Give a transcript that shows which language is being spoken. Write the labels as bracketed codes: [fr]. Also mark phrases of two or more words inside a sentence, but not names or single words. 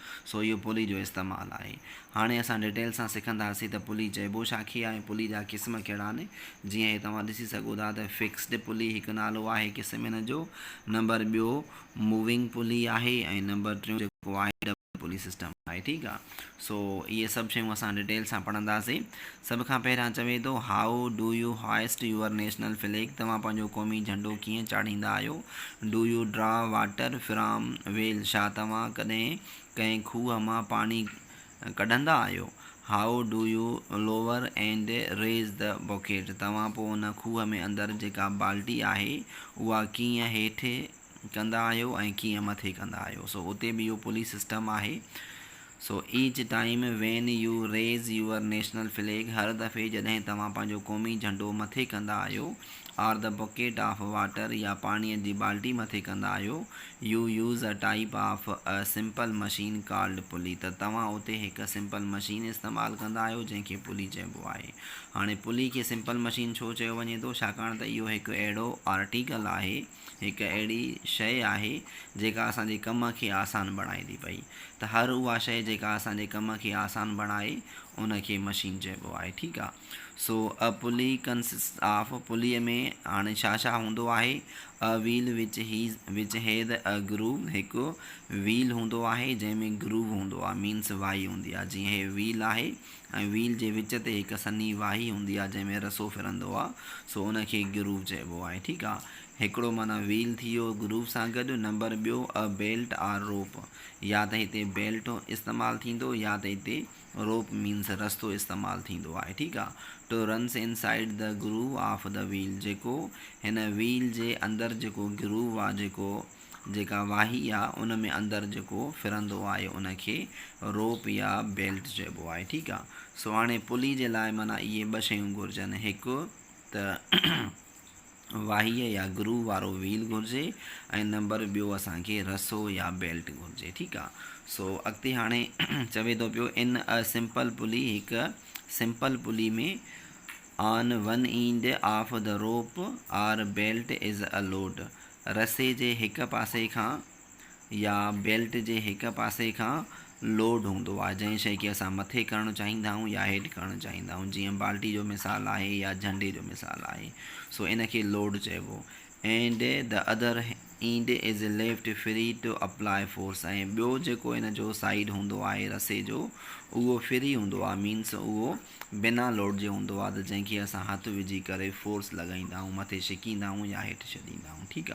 [sd] सो इहो पुली जो इस्तेमालु आहे। हाणे असां डिटेल सां सिखंदासीं त पुली चइबो छा खे आहे, पुली जा क़िस्म कहिड़ा आहिनि। जीअं हे तव्हां ॾिसी सघो था त [en] fixed pulley [sd] हिकु नालो आहे क़िस्म हिन जो, नंबर ॿियो [en] moving pulley [sd] आहे, ऐं नंबर टियों जेको आहे [en] double pulley system [sd] आहे। ठीकु आहे। सो इहे सभु शयूं असां डिटेल सां पढ़ंदासीं। सभ खां पहिरियां चवे थो [en] how do you hoist your national flag, [sd] तव्हां पंहिंजो क़ौमी झंडो कीअं चाढ़ींदा आहियो। [en] do you draw water from well, [sd] छा तव्हां कॾहिं कंहिं खूह मां पाणी कढंदा आहियो। [en] how do you lower and raise the bucket, [sd] तव्हां पोइ उन खूह में अंदरि जेका बाल्टी आहे उहा कीअं हेठि कंदा आहियो ऐं कीअं मथे कंदा आहियो। सो उते बि इहो [en] pulley system [sd] आहे। [en] so each time when you raise your national flag, [sd] हर दफ़े जॾहिं तव्हां पंहिंजो क़ौमी झंडो मथे कंदा आहियो, [en] or the bucket of water, [sd] या पाणीअ जी बाल्टी मथे कंदा आहियो, [en] you use a type of a simple machine called pulley, [sd] त तव्हां उते हिकु [en] simple machine [sd] इस्तेमालु कंदा आहियो जंहिंखे पुली चइबो आहे। हाणे पुली खे [en] simple machine [sd] छो चयो वञे थो, छाकाणि त इहो हिकु अहिड़ो आर्टिकल आहे, हिकु अहिड़ी शइ आहे जेका असांजे कम खे आसान बणाए थी पई। त हर उहा शइ जेका असांजे कम खे आसान बणाए उनखे मशीन चइबो आहे। ठीकु आहे। सो [en] a pulley consist of, [sd] पुलीअ में हाणे छा छा हूंदो आहे। [en] a wheel which has a groove, [sd] हिकु व्हील हूंदो आहे जंहिंमें ग्रूव हूंदो आहे, मीन्स वाही हूंदी आहे। जीअं हे व्हील आहे ऐं व्हील जे विच ते हिकु सन्ही वाही हूंदी आहे जंहिंमें रसो फिरंदो आहे, सो उनखे ग्रूव चइबो आहे। ठीकु आहे। हिकिड़ो माना व्हील थी वियो ग्रूव सां गॾु। नंबर ॿियो [en] a belt or rope, [sd] या त हिते बेल्ट इस्तेमालु थींदो या त हिते रोप मीन्स रस्तो इस्तेमालु थींदो आहे। ठीकु आहे। [en] to runs inside the groove of the wheel, [sd] जेको हिन व्हील जे अंदरि जेको ग्रूव आहे, जेका वाही आहे उन में अंदरि जेको फिरंदो आहे उनखे रोप या बेल्ट चइबो आहे। ठीकु आहे। सो हाणे पुली जे लाइ माना इहे ॿ शयूं घुरिजनि, हिकु त वाहीअ या ग्रूव वारो व्हील घुरिजे, ऐं नंबर ॿियो असांखे रसो या बेल्ट घुरिजे। ठीकु आहे। सो अॻिते हाणे चवे थो पियो [en] in a simple pulley, [sd] हिकु [en] simple pulley [sd] में [en] on one end of the rope or belt is a load, [sd] रसे जे हिकु पासे खां या बेल्ट जे हिकु पासे खां लोड हूंदो आहे, जंहिं शइ खे असां मथे करणु चाहींदा आहियूं या हेठि करणु चाहींदा आहियूं। जीअं बाल्टी जो मिसाल आहे या झंडे जो मिसाल आहे। सो इनखे लोड चइबो। [en] and the other end is left free to apply force, [sd] ऐं ॿियो जेको इन जो साइड हूंदो आहे रसे जो उहो फ्री हूंदो आहे, मीन्स उहो बिना लोड जे हूंदो आहे, त जंहिंखे असां हथु विझी करे फोर्स लॻाईंदा आहियूं, मथे छिकींदा आहियूं या हेठि छॾींदा आहियूं।